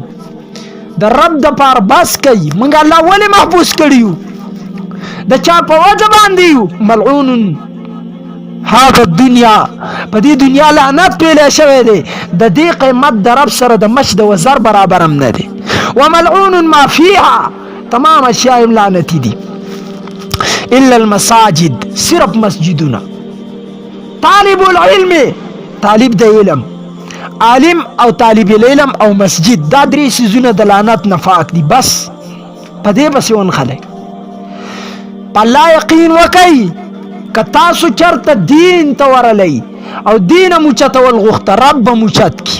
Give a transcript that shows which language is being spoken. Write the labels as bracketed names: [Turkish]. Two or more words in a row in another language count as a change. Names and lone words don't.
[Pashto] د رب د پاره بس کوي. موږ الله ولې محفوظ کړي یو؟ د چا په وجه باندې یو؟ [Arabic] ملعون هذا الدنیا، [Pashto] په دې دنیا لعنت پیلی شوی دی. د دې قیمت د رب سره د مچ د وزر برابر هم نه دی. [Arabic] وملعون ما فیها، [Pashto] تمام اشیاء لعنتی دي [Arabic] الا المساجد، [Pashto] صرف مسجدونه. [Arabic] طالب العلم، [Pashto] طالب د علم، عالم او [Arabic] طالب العلم [Pashto] او مسجد، دا درې سيزونه د لعنت نه پاک دي. بس په دې بس ونخلئ، په الله یقین وکئ. که تاسو چرته دین ته ورلی او دین مو چتول غوښته، رب به مو چت کي.